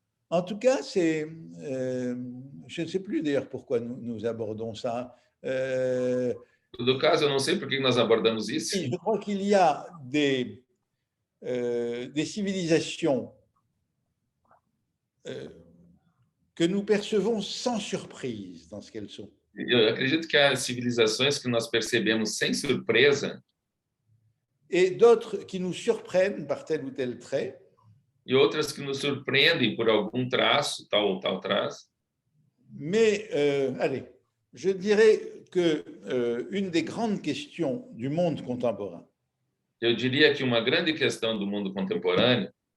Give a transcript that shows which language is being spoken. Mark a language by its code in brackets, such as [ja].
[fr] En tout cas, je ne sais plus d'ailleurs pourquoi nous abordons ça. [pt] No caso, eu não sei por que nós abordamos isso. [fr] Je crois qu'il y a des civilisations que nous percevons sans surprise dans ce qu'elles sont. [pt] Eu acredito que há civilizações que nós percebemos sem surpresa [fr] et d'autres qui nous surprennent par tel ou tel trait. [pt] E outras que nos surpreendem por algum traço, tal ou tal traço. [fr] Mais, allez, je dirais que une des grandes questions du monde contemporain [pt] Eu diria que uma grande questão do mundo contemporâneo